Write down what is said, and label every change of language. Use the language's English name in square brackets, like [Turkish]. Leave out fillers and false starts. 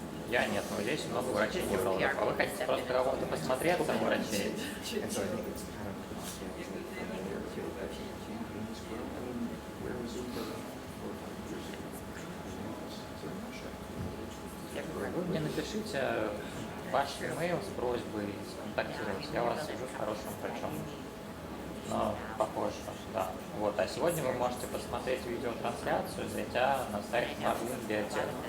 [Russian] Я нет, но здесь много врачей-неврологов. А вы хотите просто кого-то посмотреться на врачей? [English] And so I think it's kind of where was Uber 4 5 years ago? [Russian] Вы мне напишите ваш имейл с просьбой сконтактировать. Я вас вижу с хорошим врачом. Но попозже, да. Вот. А сегодня вы можете посмотреть видеотрансляцию, зайдя на сайт Марлин Биотех.